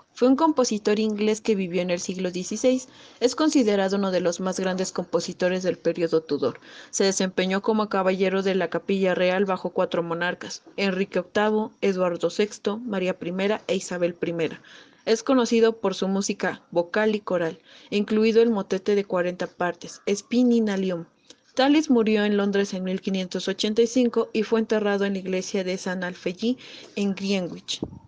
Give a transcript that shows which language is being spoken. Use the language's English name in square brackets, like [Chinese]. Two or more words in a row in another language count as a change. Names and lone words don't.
[Spanish] Fue un compositor inglés que vivió en el siglo XVI. Es considerado uno de los más grandes compositores del periodo Tudor. Se desempeñó como caballero de la Capilla Real bajo 4 monarcas: Enrique VIII, Eduardo VI, María I e Isabel I. Es conocido por su música vocal y coral, incluido el motete de 40 partes, Spin in Alium. Tallis murió en Londres en 1585 y fue enterrado en la iglesia de San Alfegí en Greenwich.